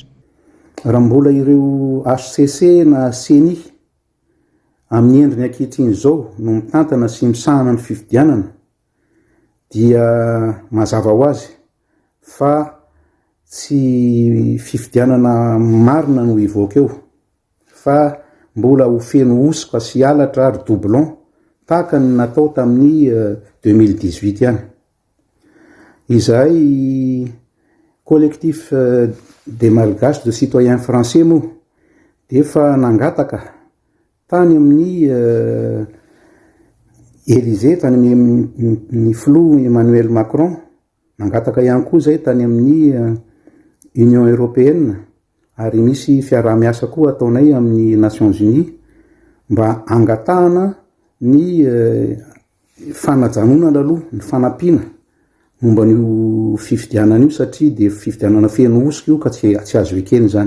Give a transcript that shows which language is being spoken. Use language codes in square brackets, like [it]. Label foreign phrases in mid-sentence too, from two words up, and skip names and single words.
[mg] Raha mbola ireo HCC na CNI amin'ny endriny ankehitriny izao no mitantana sy misahana ny fifidianana dia mazava ho azy fa tsy fifidianana marina no hivoaka eo fa mbola ho feno osoka sy halatra ary doublon tahaka ny natao tamin'ny 2018 ihany. Izay [fr] collectif des malgaches de citoyens français [mg] moa dia efa nangataka tany amin'ny Élysée, tany amin'ny flou Emmanuel Macron, nangataka ihany koa zay tany amin'ny Union Européenne ary misy fiaraha-miasa koa ataonay amin'ny Nations Unies mba angatahana ny fanajanonana aloha ny fanampiana momba n'io fifidianana io satria dia fifidianana feno osika io ka tsy azo ekeny zany.